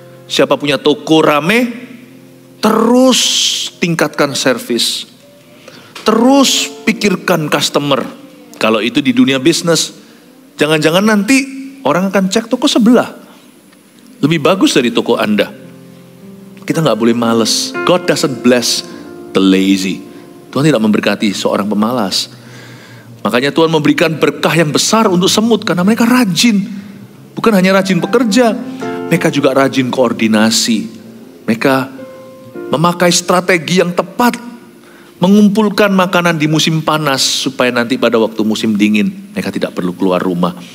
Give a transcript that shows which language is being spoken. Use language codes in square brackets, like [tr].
[id] Siapa punya toko rame, terus tingkatkan servis. Terus pikirkan customer. Kalau itu di dunia bisnis, jangan-jangan nanti orang akan cek toko sebelah. Lebih bagus dari toko Anda. Kita gak boleh males. [en] God doesn't bless the lazy. [id] Tuhan tidak memberkati seorang pemalas. Makanya Tuhan memberikan berkah yang besar untuk semut, karena mereka rajin. Bukan hanya rajin bekerja, mereka juga rajin koordinasi. Mereka memakai strategi yang tepat, mengumpulkan makanan di musim panas, supaya nanti pada waktu musim dingin, mereka tidak perlu keluar rumah.